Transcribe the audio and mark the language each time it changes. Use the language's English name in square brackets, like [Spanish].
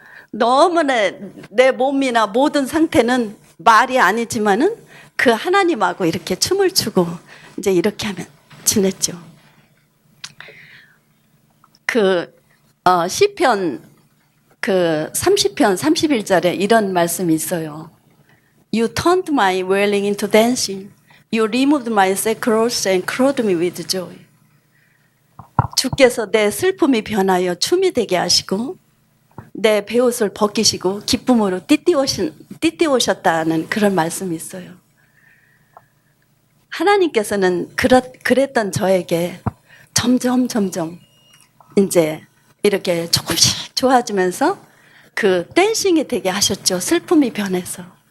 [Korean] 너무나 내 몸이나 모든 상태는 말이 아니지만은 그 하나님하고 이렇게 춤을 추고 이제 이렇게 하면 지냈죠. 그 시편 그 30편 31절에 이런 말씀이 있어요. [English] You turned my wailing into dancing. You removed my sackcloth and clothed me with joy. [Korean] 주께서 내 슬픔이 변하여 춤이 되게 하시고 내 베옷을 벗기시고 기쁨으로 띠띠오셨다는 그런 말씀이 있어요. 하나님께서는 그랬던 저에게 점점 이제 이렇게 조금씩 좋아지면서 그 댄싱이 되게 하셨죠. 슬픔이 변해서.